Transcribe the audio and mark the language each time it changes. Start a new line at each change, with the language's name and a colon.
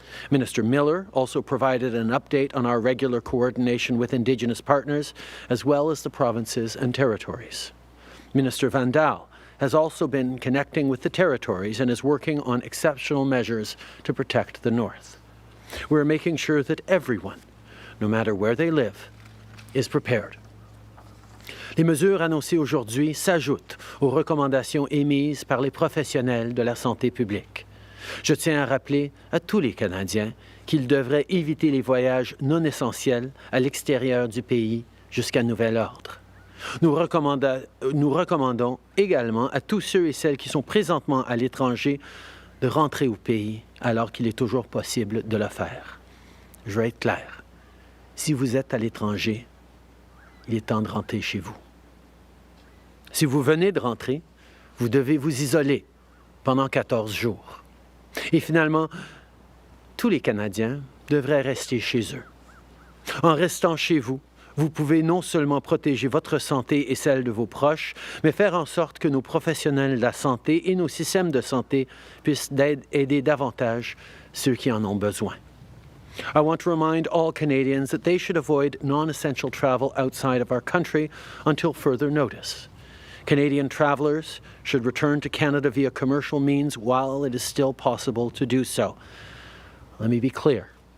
English: Minister Miller also provided an update on our regular coordination with Indigenous partners, as well as the provinces and territories. Minister Van Daal has also been connecting with the territories and is working on exceptional measures to protect the North. We're making sure that everyone, no matter where they live, is prepared.
French: Les mesures annoncées aujourd'hui s'ajoutent aux recommandations émises par les professionnels de la santé publique. Je tiens à rappeler à tous les Canadiens qu'ils devraient éviter les voyages non essentiels à l'extérieur du pays jusqu'à nouvel ordre. Nous recommandons également à tous ceux et celles qui sont présentement à l'étranger de rentrer au pays alors qu'il est toujours possible de le faire. Je vais être clair. si vous êtes à l'étranger, il est temps de rentrer chez vous. Si vous venez de rentrer, vous devez vous isoler pendant 14 jours. Et finalement, tous les Canadiens devraient rester chez eux. En restant chez vous, vous pouvez non seulement protéger votre santé et celle de vos proches, mais faire en sorte que nos professionnels de la santé et nos systèmes de santé puissent aider davantage ceux qui en ont besoin.
English: I want to remind all Canadians that they should avoid non-essential travel outside of our country until further notice. Canadian travelers should return to Canada via commercial means while it is still possible to do so. Let me be clear.